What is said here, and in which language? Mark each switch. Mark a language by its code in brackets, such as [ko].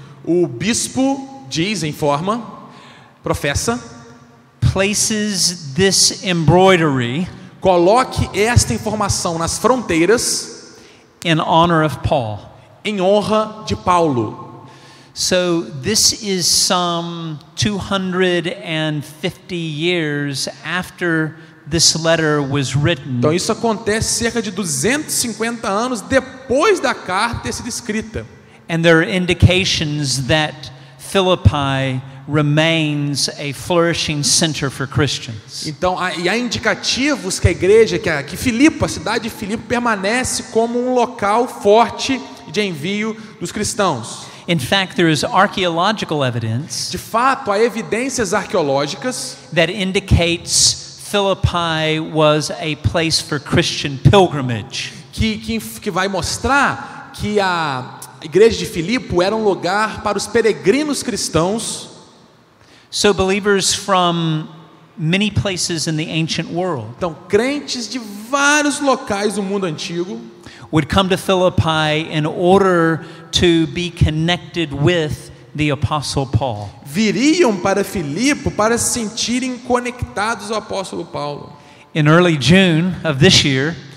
[pt] o bispo diz, informa, professa, [en] places this embroidery [pt] coloque esta informação nas fronteiras [en] in honor of Paul. [pt] em honra de Paulo. [en] So this is some 250 years after this letter was written. [pt] Então isso acontece cerca de 250 anos depois da carta ter sido escrita. [en] And there are indications that Philippi remains a flourishing center for Christians. [pt] Então, há indicativos que a igreja, que Filipe, a cidade de Filipe, permanece como um local forte de envio dos cristãos. [en] In fact, there is archaeological evidence [pt] De fato, há evidências arqueológicas [en] that indicates Philippi was a place for Christian pilgrimage. [pt] que vai mostrar que a igreja de Filipe era um lugar para os peregrinos cristãos. [en] So believers from many places in the ancient world [pt] Então, crentes de vários locais do mundo antigo [en] would come to Philippi in order to be connected with the Apostle Paul. [pt] viriam para Filipe para se sentirem conectados ao apóstolo Paulo. [en] In early June of this year,